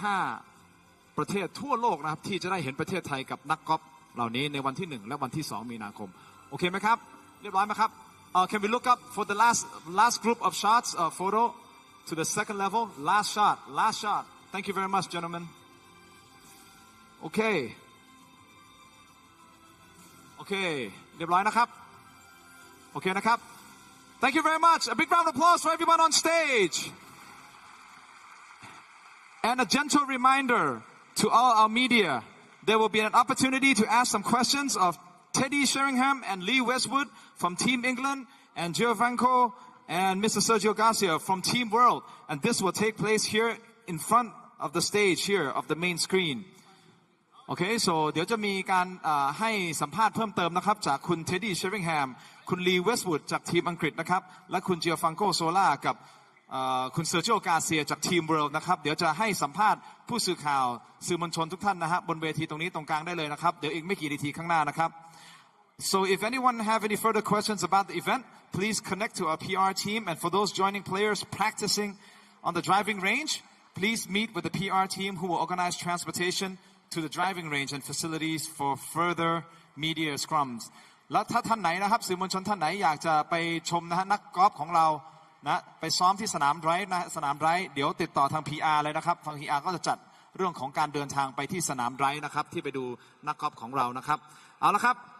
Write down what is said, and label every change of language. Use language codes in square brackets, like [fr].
[th] 85ประเทศทั่วโลกนะครับที่จะได้เห็นประเทศไทยกับนักกอล์ฟเหล่านี้ในวันที่1และวันที่2มีนาคมโอเคไหมครับเรียบร้อยไหมครับ [en] Can we look up for the last group of shots photo to the second level last shot thank you very much gentlemen okay [th] เรียบร้อยนะครับโอเคนะครับ [en] Thank you very much. A big round of applause for everyone on stage. And a gentle reminder to all our media, there will be an opportunity to ask some questions of Teddy Sheringham and Lee Westwood from Team England and Giovanco and Mr. Sergio Garcia from Team World. And this will take place here in front of the stage here of the main screen. [th] Okay, so เดี๋ยวจะมีการให้สัมภาษณ์เพิ่มเติมนะครับจากคุณ Teddy Sheringham คุณ Lee Westwood จากทีมอังกฤษนะครับและคุณ Giovanco Zola กับคุณ Sergio Garcia จากทีม World นะครับเดี๋ยวจะให้สัมภาษณ์ผู้สื่อข่าวสื่อมวลชนทุกท่านนะฮะบนเวทีตรงนี้ตรงกลางได้เลยนะครับเดี๋ยวอีกไม่กี่นาทีข้างหน้านะครับ [en] So if anyone have any further questions about the event, please connect to our PR team. And for those joining players practicing on the driving range, please meet with the PR team who will organize transportation to the driving range and facilities for further media scrums. [th] แล้วถ้าท่านไหนนะครับสื่อมวลชนท่านไหนอยากจะไปชมนะฮะนักกอล์ฟของเรานะไปซ้อมที่สนามไดรฟ์นะสนามไดรฟ์เดี๋ยวติดต่อทาง PR เลยนะครับทาง PR ก็จะจัดเรื่องของการเดินทางไปที่สนามไดรฟ์นะครับที่ไปดูนักกอล์ฟของเรานะครับเอาละครับ